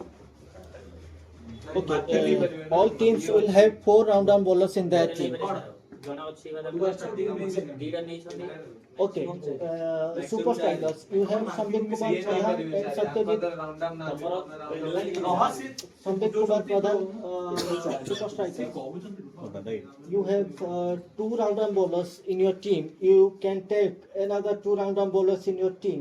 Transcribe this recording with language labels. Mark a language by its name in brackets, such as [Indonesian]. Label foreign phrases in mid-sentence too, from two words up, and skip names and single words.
[English] Okay, all teams will have 4 round-down bowlers in their team. [Odia] ଜଣେ ଅଛି ମାନେ ଦିଟା ନେଇଛନ୍ତି [English] Okay, super strikers. You have Sambit Kumar Pradhan and Satyajit. Sambit Kumar Pradhan, super striker. You have two round-arm bowlers in your team. You can take another two round-arm bowlers in your team.